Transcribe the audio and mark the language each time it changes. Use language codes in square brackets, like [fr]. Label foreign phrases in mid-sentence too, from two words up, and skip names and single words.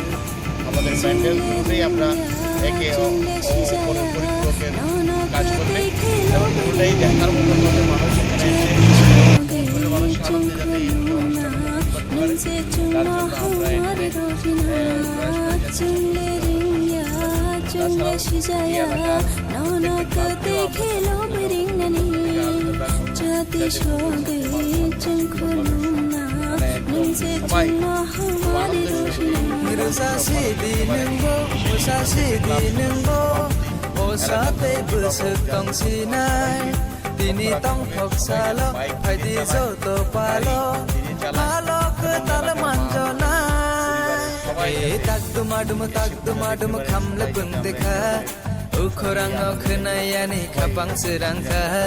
[bn] আমাদের প্যান্ডেলগুলোতেই আমরা একে পরিপূরকের কাজ করবে এবং পুরোটাই দেখার মতো করে মানুষ এখানে এসে মানুষ আনন্দে যাতে এই অনুষ্ঠান করতে পারে তার জন্য আমরা এখানে সবাই [trp] Mirusasi di nenggo, musasi di nenggo, osate busuk tong sinai, dini tong hok salo, hai di zoto palo, halo ke tal manjonai, tak dumadum khamle pun dekha, ukhorang okhnayani khapang serangka.